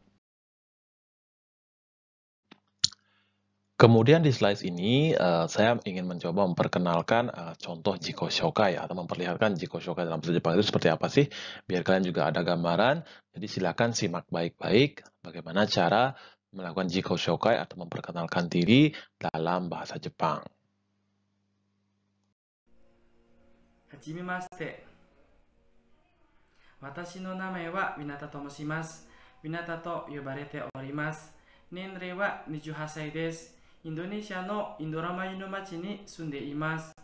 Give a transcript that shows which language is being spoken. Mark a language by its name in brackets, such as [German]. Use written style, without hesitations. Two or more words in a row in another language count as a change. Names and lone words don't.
[Indonesian] Kemudian di slide ini saya ingin mencoba memperkenalkan contoh [Japanese] 自己紹介 [Indonesian] atau memperlihatkan [Japanese] 自己紹介 [Indonesian] dalam bahasa Jepang itu seperti apa sih, biar kalian juga ada gambaran. Jadi silakan simak baik-baik bagaimana cara melakukan [Japanese] 自己紹介 [Indonesian] atau memperkenalkan diri dalam bahasa Jepang. [Japanese] はじめまして。私の名前はミナタと申します。ミナタと呼ばれております。年齢は28歳です。インドネシアのインドラマユの町に住んでいます。